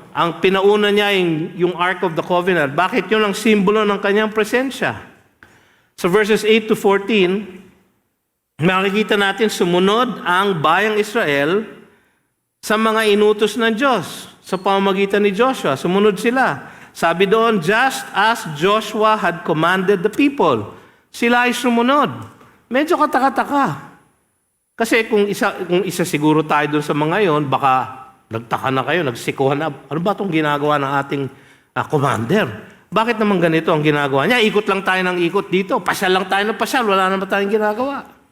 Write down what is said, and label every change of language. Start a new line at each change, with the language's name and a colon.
Filipino: Ang pinauna niya yung Ark of the Covenant. Bakit yun ang simbolo ng kanyang presensya? Sa verses 8 to 14, makikita natin sumunod ang bayang Israel sa mga inutos ng Diyos sa pamamagitan ni Joshua. Sumunod sila. Sabi doon,
English: just as Joshua had commanded the people.
Filipino: Sila ay sumunod. Medyo katakataka. Kasi kung isa siguro tayo doon sa mga yon, baka nagtaka na kayo, nagsikuhan na. Ano ba itong ginagawa ng ating commander? Bakit naman ganito ang ginagawa niya? Ikot lang tayo ng ikot dito. Pasyal lang tayo ng pasyal. Wala naman tayong ginagawa.